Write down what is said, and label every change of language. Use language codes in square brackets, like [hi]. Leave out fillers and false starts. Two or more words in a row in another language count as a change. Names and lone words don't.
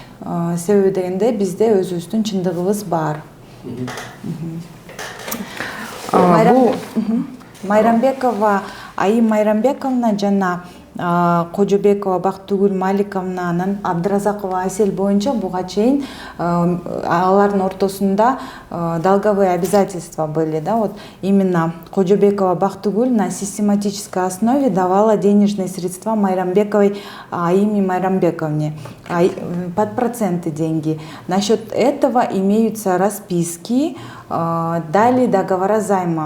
[ky] Себеби дегенде бизде өзүбүздүн чындыгыбыз бар. [ru] Айым Майрамбековна жана Кожобекова Бактыгүл Маликовнанын Абдыразакова Асель [ky] боюнча буга чейин алардын ортосунда [ru] долговые обязательства были, да, вот именно Кожобекова Бактыгүл на систематической основе давала денежные средства Майрамбековой Айыме Майрамбековне под проценты деньги. Насчет этого имеются расписки, далее договора займа.